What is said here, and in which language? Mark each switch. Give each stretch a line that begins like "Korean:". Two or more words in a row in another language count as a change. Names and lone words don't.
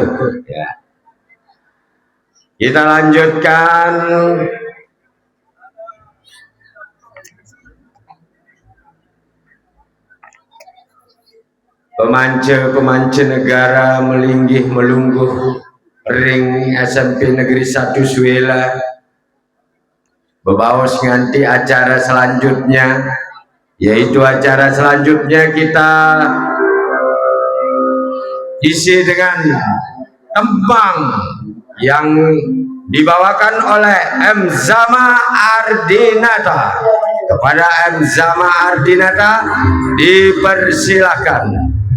Indonesian: Ya. Kita lanjutkan pemance negara
Balinese: melinggih melungguh ring
Indonesian: SMP Negeri 1 Suela.
Balinese: Bebaos nganti
Indonesian: acara selanjutnya, yaitu acara selanjutnya kita isi dengan tembang yang dibawakan oleh M. Zama Ardinata. Kepada M. Zama Ardinata dipersilakan.